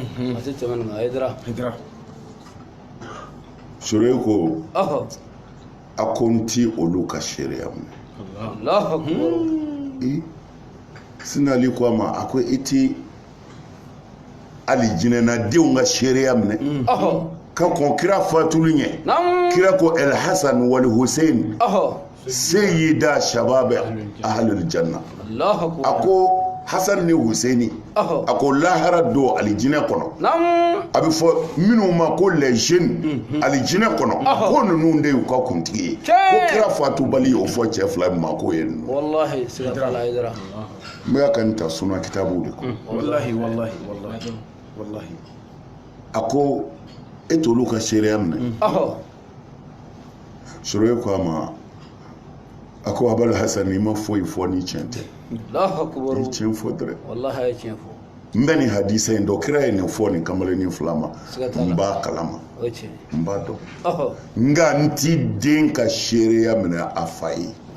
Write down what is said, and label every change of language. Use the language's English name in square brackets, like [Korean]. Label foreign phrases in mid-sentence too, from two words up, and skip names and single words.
[Bambara] Shurayh ko a ko n ti olu ka seereya minɛ Sidna Ali ko a ma a ko i ti ali jinɛnadenw ka seereya minɛ ka kɔn kira fatuli ɲɛ kira ko [Arabic] الحسن والحسين سيدا شباب أهل الجنة [Bambara] a ko Hasan ni Husaini a ko lahara don alijinɛ kɔnɔ a bɛ fɔ minnu ma ko [French] les jeunes [Bambara] alijinɛ kɔnɔ ko ninnu de y'u ka kuntigi ye ko kira fatubali y'o fɔ cɛ fila ma ko ye ninnu n bɛ ka nin ta sunna kitabu de kɔnɔ a ko e t'olu ka seereya minɛ Shurayh ko a ma a ko Abul Hasan i ma foyi fɔ ni tiɲɛ tɛ i tiɲɛ fɔ dɛrɛ n bɛ nin hadisa in dɔn kira ye nin fɔ nin kamalennin fila ma n b'a kalama n b'a dɔn nka n ti den ka seereya minɛ a fa ye